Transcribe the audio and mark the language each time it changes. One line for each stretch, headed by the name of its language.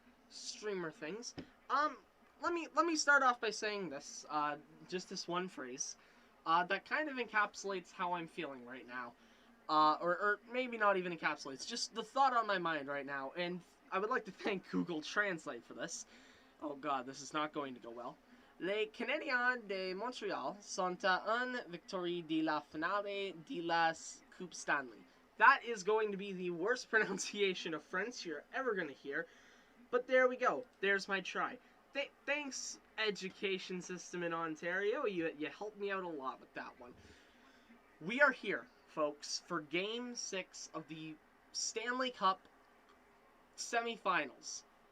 English: Streamer things. Let me start off by saying this. Just this one phrase. That kind of encapsulates how I'm feeling right now. Or maybe not even encapsulates. Just the thought on my mind right now. And I would like to thank Google Translate for this. Oh god, this is not going to go well.
French: Les Canadiens de Montréal sont à une victoire de la finale de la Coupe Stanley.
English: That is going to be the worst pronunciation of French you're ever going to hear. But there we go. There's my try. Thanks, education system in Ontario. You helped me out a lot with that one. We are here, folks, for Game 6 of the Stanley Cup semifinals.